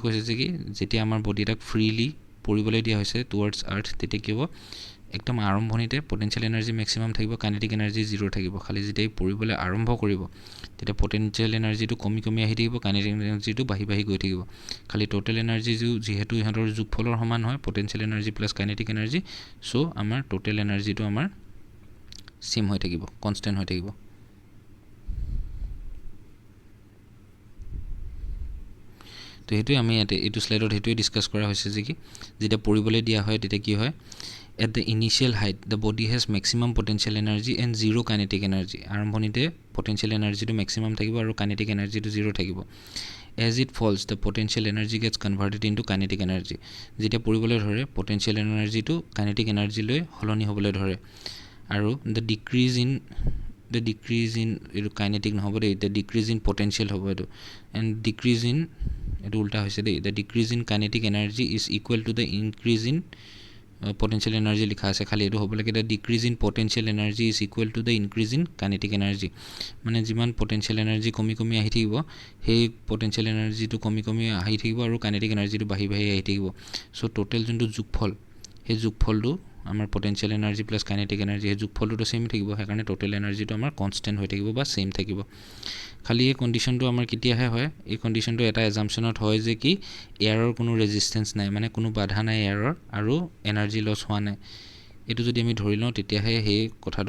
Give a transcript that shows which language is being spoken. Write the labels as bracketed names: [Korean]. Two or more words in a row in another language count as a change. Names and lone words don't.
[Assamese] কৈছে যে কি যেতিয়া আমাৰ বডি এটাক ফ্ৰীলি পৰিবলৈ দিয়া হৈছে [English] towards earth [Assamese] তেতিয়া কি হ'ব একদম আৰম্ভণিতে [English] potential energy maximum [Assamese] থাকিব [English] kinetic energy [Assamese] 0 থাকিব খালি যেতিয়াই পৰিবলৈ আৰম্ভ কৰিব তেতিয়া [English] potential energyটো [Assamese] কমি আহি থাকিব [English] kinetic energyটো [Assamese] বাঢ়ি গৈ থাকিব খালি [English] total energy [Assamese] যিহেতু ইহঁতৰ যোগফলৰ সমান হয় [English] potential energy plus kinetic energy [Assamese] চ' আমাৰ [English] total energyটো [Assamese] আমাৰ সেম হৈ থাকিব কনষ্টেণ্ট হৈ থাকিব তো সেইটোৱে আমি ইয়াতে এইটো শ্লাইডত সেইটোৱে ডিছকাছ কৰা হৈছে যে কি যেতিয়া পৰিবলৈ দিয়া হয় তেতিয়া কি হয় [English] at the initial height the body has maximum potential energy and zero kinetic energy [Assamese] আৰম্ভণিতে [English] potential energy [Assamese] টো maximum থাকিব আৰু [English] kinetic energy [Assamese] টো 0 থাকিব [English] as it falls the potential energy gets converted into kinetic energy [Assamese] যেতিয়া পৰিবলৈ ধৰে [English] potential energy [Assamese] টো [English] kinetic energy [Assamese] লৈ সলনি হ'বলৈ ধৰে আৰু [English] the decrease in [Assamese] এইটো kinetic নহ'ব দেই [English] the decrease in potential [Assamese] হ'ব এইটো [English] and decrease in [Assamese] এইটো উল্টা হৈছে দেই [English] the decrease in kinetic energy is equal to the increase in potential energy [Assamese] লিখা আছে খালি এইটো হ'ব লাগে [English] the decrease in potential energy is equal to the increase in kinetic energy [Assamese] মানে যিমান [English] potential energy [Assamese] কমি আহি থাকিব সেই [English] potential energy [Assamese] টো কমি আহি থাকিব আৰু [English] kinetic energy [Assamese] টো বাঢ়ি আহি থাকিব সো টোটেল যোনটো যোগফল সেই যোগফলটো আমাৰ [English] potential energy plus kinetic energy [Assamese] এই যোগফলটো সেম থাকিব সেইকাৰণে [English] total energyটো [Assamese] আমাৰ কনষ্টেণ্ট হৈ থাকিব বা সেম থাকিব খালি এই কণ্ডিশ্যনটো আমাৰ কেতিয়াহে হয় এই কণ্ডিশ্যনটো এটা এজাম্পশ্যনত হয় যে কি এয়াৰৰ কোনো ৰেজিষ্টেঞ্চ নাই মানে কোনো বাধা নাই এয়াৰৰ আৰু এনাৰ্জি লছ হোৱা নাই এইটো যদি আমি ধৰি লওঁ তেতিয়াহে সেই কথাটো